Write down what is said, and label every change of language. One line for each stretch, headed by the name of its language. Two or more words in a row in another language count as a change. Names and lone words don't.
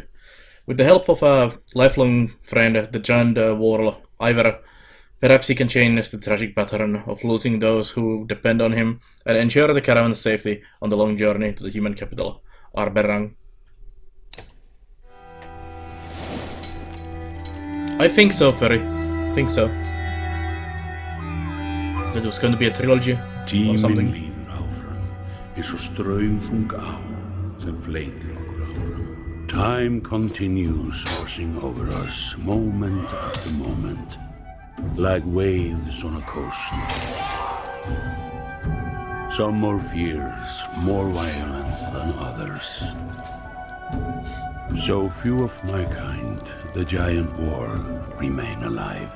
English: With the help of a lifelong friend, the giant warl Ivar, perhaps he can change the tragic pattern of losing those who depend on him and ensure the caravan's safety on the long journey to the human capital, Arberrang. I think so, Ferry. I think so. That was going to be a trilogy or something.
Icelandic: Tíminn líður áfram, eins og straumþung á sem fleytir okkur áfram.
English: Time continues washing over us, moment after moment, like waves on a coast. Some more fierce, more violent than others. So few of my kind, the giant world, remain alive.